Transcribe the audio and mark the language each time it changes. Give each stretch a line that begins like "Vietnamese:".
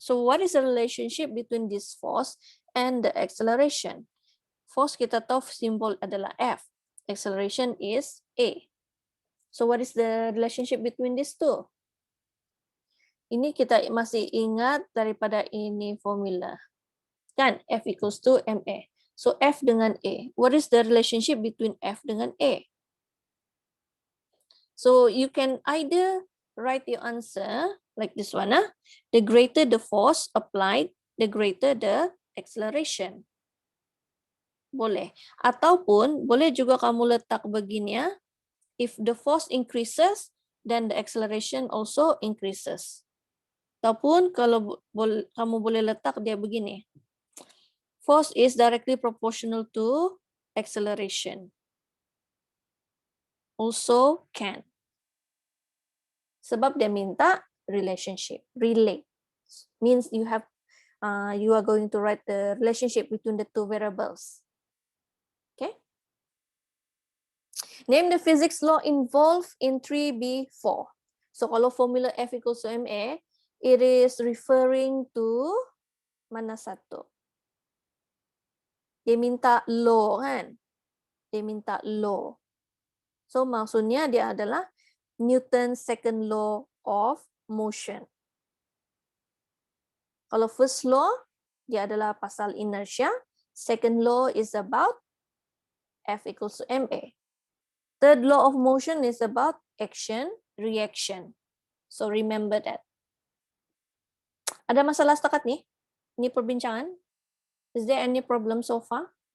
English: So what is the relationship between this force and the acceleration?
Malay: Force kita tahu simbol adalah F.
English: Acceleration is A. So what is the relationship between these two?
Malay: Ini kita masih ingat daripada ini formula. Kan?
English: F equals to MA. So F dengan A. What is the relationship between F dengan A? So you can either write your answer like this one. The greater the force applied, the greater the acceleration. Boleh.
Malay: Ataupun boleh juga kamu letak begini ya.
English: If the force increases, then the acceleration also increases.
Malay: Ataupun kalau kamu boleh letak dia begini.
English: Force is directly proportional to acceleration. Also can.
Malay: Sebab dia minta relationship, relate.
English: Means you are going to write the relationship between the two variables. Okay. Name the physics law involved in 3B4. So kalau formula F equals to ma, it is referring to
Malay: mana satu? Dia minta law kan? Dia minta law. So maksudnya dia adalah Newton's second law of motion. Kalau first law, dia adalah pasal inertia.
English: Second law is about F equals to ma. Third law of motion is about action, reaction. So remember that.
Malay: Ada masalah setakat ni? Ini perbincangan?
English: Is there any problem so far?